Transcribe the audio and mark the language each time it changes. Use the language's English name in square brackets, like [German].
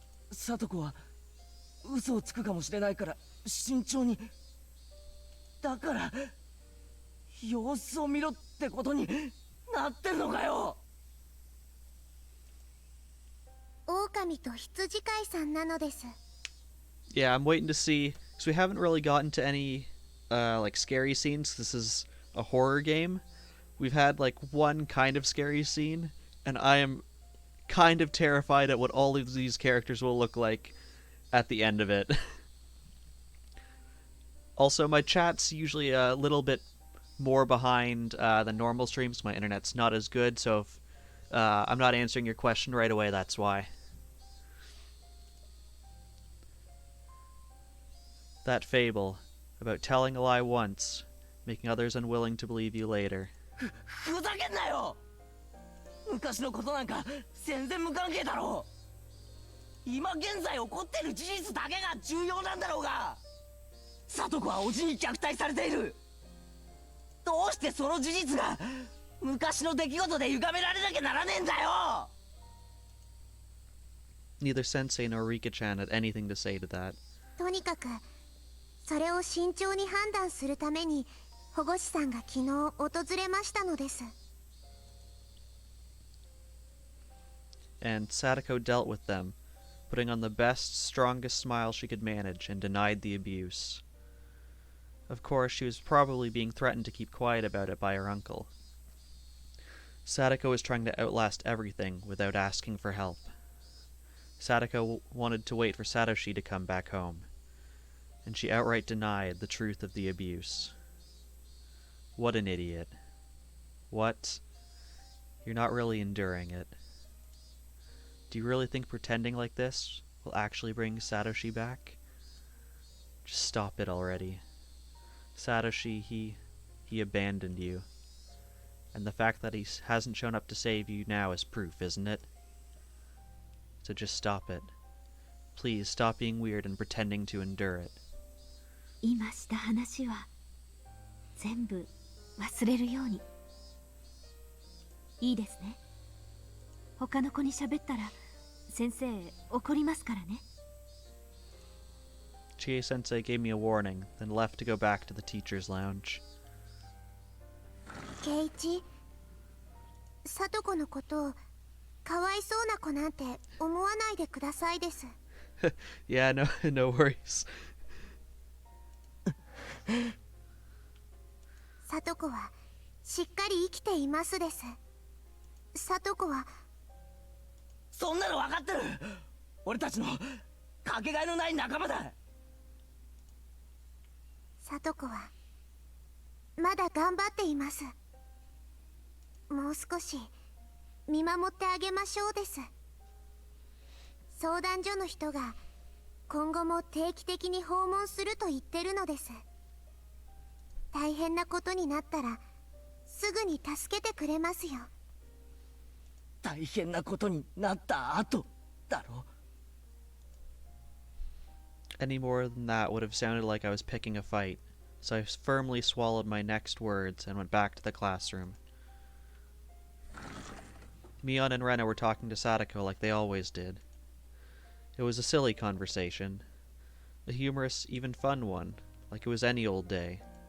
[Japanese] 聡子は嘘をつくかもしれないから慎重に。だから様子を見ろってことになってるのかよ。狼と羊飼いさんなのです。 [English] Yeah, I'm waiting to see, because we haven't really gotten to any, like, scary scenes. This is a horror game. We've had, like, one kind of scary scene, and I am kind of terrified at what all of these characters will look like at the end of it. Also, my chat's usually a little bit more behind than normal streams. My internet's not as good, so if I'm not answering your question right away, that's why. That fable about telling a lie once, making others unwilling to believe you later. [Japanese] ふざけんなよ。昔のことなんか全然無関係だろう。今現在起こってる事実だけが重要なんだろうが。聡子はおじに虐待されている。どうしてその事実が昔の出来事で歪められなきゃならねえんだよ。 [English] Neither Sensei nor Rika-chan had anything to say to that. [Japanese] とにかくそれを慎重に判断するために保護士さんが昨日訪れましたのです。 [English] And Satoko dealt with them, putting on the best, strongest smile she could manage, and denied the abuse. Of course, she was probably being threatened to keep quiet about it by her uncle. Satoko was trying to outlast everything without asking for help. Satoko wanted to wait for Satoshi to come back home, and she outright denied the truth of the abuse. What an idiot. What? You're not really enduring it. Do you really think pretending like this will actually bring Satoshi back? Just stop it already. Satoshi, he abandoned you. And the fact that he hasn't shown up to save you now is proof, isn't it? So just stop it. Please stop being weird and pretending to endure it. [Japanese] 今した話は全部忘れるように。いいですね。他の子に喋ったら先生怒りますからね。 [English] Chie-sensei gave me a warning, then left to go back to the teacher's lounge. [Japanese] 圭一、聡子のことをかわいそうな子なんて思わないでくださいです。 [English] Yeah, no worries. [Japanese] 聡子はしっかり生きていますです。聡子はそんなの分かってる。俺たちのかけがえのない仲間だ。聡子はまだ頑張っています。もう少し見守ってあげましょうです。相談所の人が今後も定期的に訪問すると言ってるのです。大変なことになったらすぐに助けてくれますよ。大変なことになった後だろ。 [English] Any more than that would have sounded like I was picking a fight. so I firmly swallowed my next words and went back to the classroom. Mion and Rena were talking to Satoko like they always did. It was a silly conversation, a humorous, even fun one, like it was any old day.